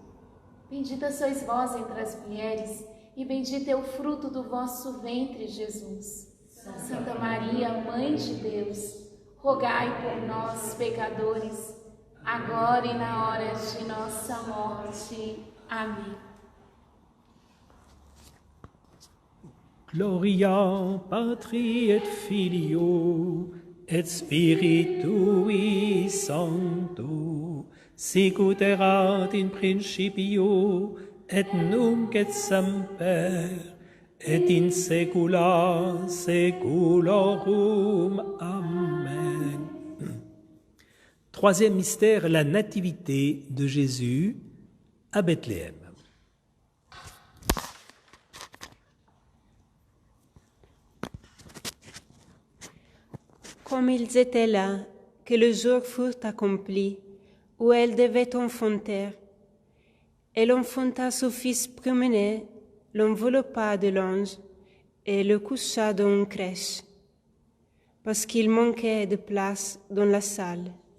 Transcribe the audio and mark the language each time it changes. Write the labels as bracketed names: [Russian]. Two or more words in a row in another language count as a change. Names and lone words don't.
[Portuguese] Bendita sois vós entre as mulheres, e bendito é o fruto do vosso ventre, Jesus. Santa Maria, Mãe de Deus, rogai por nós, pecadores, agora e na hora de nossa morte. Amém. [Latin] Gloria Patri et Filio et Spiritui Sancto, sicut erat in principio et nunc et semper et in saecula saeculorum. Amen. [French] Troisième mystère, la nativité de Jésus à Bethléem. Comme ils étaient là, que le jour fut accompli, où elle devait enfanter, elle enfanta son fils premier, l'enveloppa de l'ange et le coucha dans une crèche, parce qu'il manquait de place dans la salle.